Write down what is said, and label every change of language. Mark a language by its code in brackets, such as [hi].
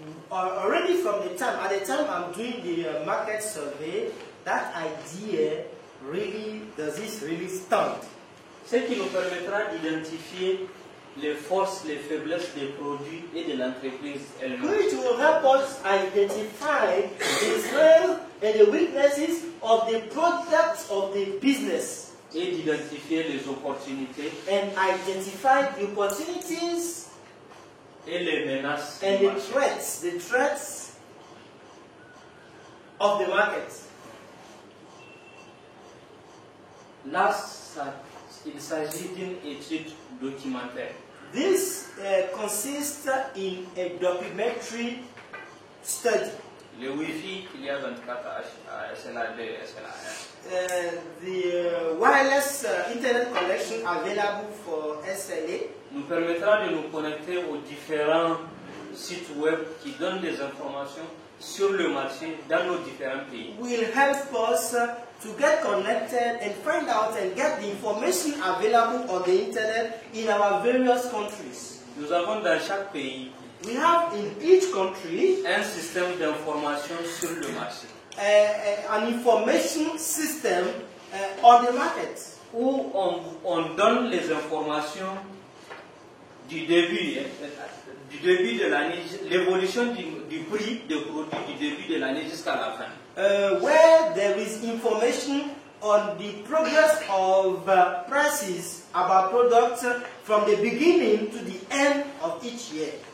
[en] Already from the time, at the time I'm doing the market survey, that idea really, does this really stand? [fr] Ce qui nous permettra d'identifier les forces, les faiblesses des produits et de l'entreprise elle-même. [en] Which will help us identify the strengths and the weaknesses of the products of the business. [fr] Et d'identifier les opportunités. [en] And identify the opportunities. [fr] Et les menaces. [en] And the threats of the market. [fr] Là, il s'agit d'une étude documentaire. [en] This consists in a documentary study. [fr] Le Wi-Fi qu'il y a 24 à SLA2, SLA1. [en] The wireless internet connection available for SLA [fr] nous permettra de nous connecter aux différents sites web qui donnent des informations sur le marché dans nos différents pays. [en] Will help us to get connected and find out and get the information available on the internet in our various countries. [fr] Nous avons dans chaque pays [en] we have in each country [fr] un système d'information sur le marché. [en] An information system on the market. [fr] Où on donne les informations du début de l'année, l'évolution du prix des produits du début de l'année jusqu'à la fin. [en] Where there is information on the progress of prices about products from the beginning to the end of each year.